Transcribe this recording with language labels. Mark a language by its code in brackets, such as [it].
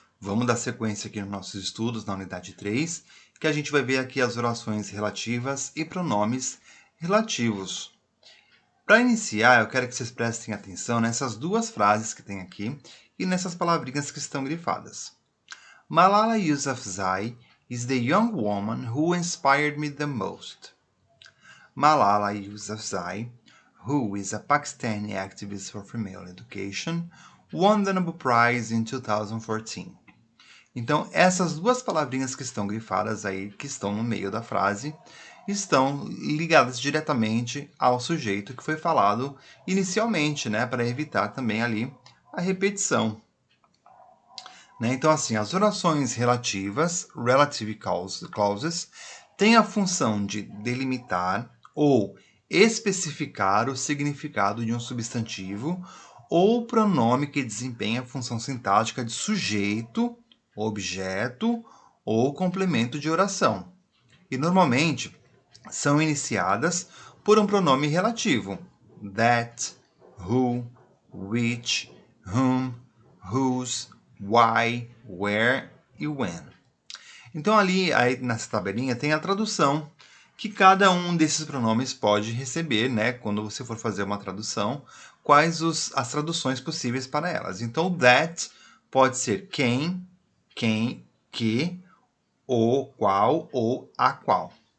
[pt] Vamos dar sequência aqui nos nossos estudos na unidade 3, que a gente vai ver aqui as orações relativas e pronomes relativos. Para iniciar, eu quero que vocês prestem atenção nessas duas frases que tem aqui e nessas palavrinhas que estão grifadas. [en] Malala Yousafzai is the young woman who inspired me the most. Malala Yousafzai, who is a Pakistani activist for female education, won the Nobel Prize in 2014. [pt] Então, essas duas palavrinhas que estão grifadas aí, que estão no meio da frase, estão ligadas diretamente ao sujeito que foi falado inicialmente, né, para evitar também ali a repetição. Então, assim, as orações relativas, relative clauses, têm a função de delimitar ou especificar o significado de um substantivo ou pronome que desempenha a função sintática de sujeito, objeto ou complemento de oração. E, normalmente, são iniciadas por um pronome relativo. [en] That, who, which, whom, whose, why, where e when. [pt] Então, ali aí nessa tabelinha tem a tradução que cada um desses pronomes pode receber, né? Quando você for fazer uma tradução, quais as traduções possíveis para elas. Então, that pode ser quem, que, o, qual ou a qual.